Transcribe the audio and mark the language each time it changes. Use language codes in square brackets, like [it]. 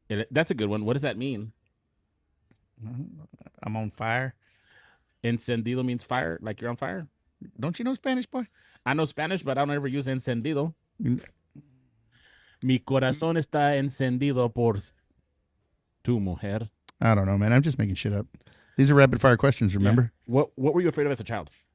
[en] That's a good one. What does that mean? I'm on fire. Encendido means fire, like you're on fire. Don't you know Spanish, boy? I know Spanish, but I don't ever use encendido. Mm. [es] Mi corazón está encendido por tu mujer. [en] I don't know, man. I'm just making shit up. These are rapid fire questions, remember? Yeah. What were you afraid of as a child?